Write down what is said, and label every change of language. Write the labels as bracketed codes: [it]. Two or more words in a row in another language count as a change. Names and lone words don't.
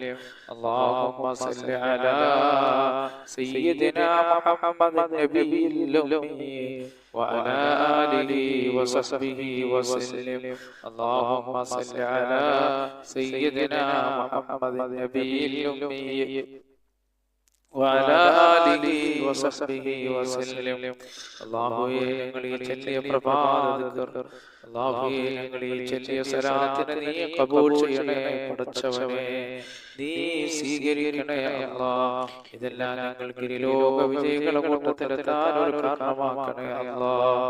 [ar] اللهم صل على سيدنا محمد النبي الأمي وعلى آله وصحبه وسلم. اللهم صل على سيدنا محمد النبي الأمي وعلى آله وصحبه وسلم. [ml] അല്ലാഹുവേ, ഞങ്ങൾ ഈ ചൊല്ലിയ പ്രഭാത ദിക്ർ, അല്ലാഹുവേ, ഞങ്ങൾ ഈ ചൊല്ലിയ സലാത്തിനെ നീ കബൂൽ ചെയ്യണേ പടച്ചവനേ. നീ സ്വീകരിക്കണേ അല്ലാഹ്. ഇതെല്ലാം ഞങ്ങൾക്ക് ഇരുലോക വിജയികളെ കൂട്ടത്തിലെത്താൻ ഒരു കാരണമാക്കണേ അല്ലാഹ്.